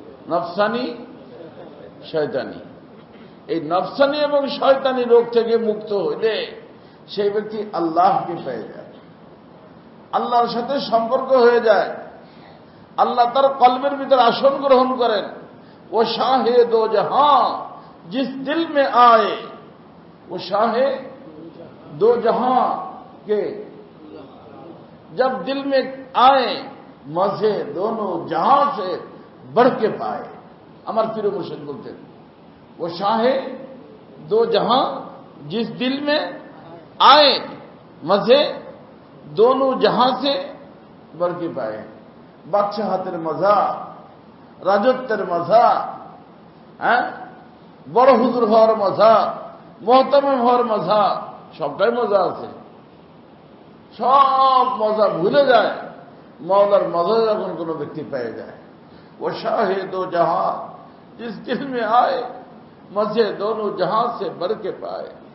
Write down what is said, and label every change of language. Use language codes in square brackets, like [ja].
[bn] নফসানি, শয়তানি। এই নফসানি এবং শয়তানি রোগ থেকে মুক্ত হইলে সেই ব্যক্তি আল্লাহকে পেয়ে যায়, আল্লাহর সাথে সম্পর্ক হয়ে যায়। আল্লাহ তার কলবের ভিতর আসন গ্রহণ করেন। [hi] ও শাহে দো জাহাं जिस दिल में आए, वो शाहे दो जहां के जब दिल में आए, मजे दोनों जहां से बढ़ के पाए। [bn] আমার পীর মুর্শিদ বলতেন, [hi] वो शाहे दो जहां जिस दिल में आए, मजे दोनों जहां से बढ़ के पाए। [bn] বাদশাহ হাতের মজা, রাজত্বের মজা, বড় হুজুর হওয়ার মজা, মোহতামিম হওয়ার মজা, সবটাই মজা আছে। সব মজা ভুলে যায় মওলার মজা যখন কোনো ব্যক্তি পেয়ে যায়। [hi] वो शाहे दो जहां जिस दिल में आए, मजे दोनों जहां से बढ़ के पाए।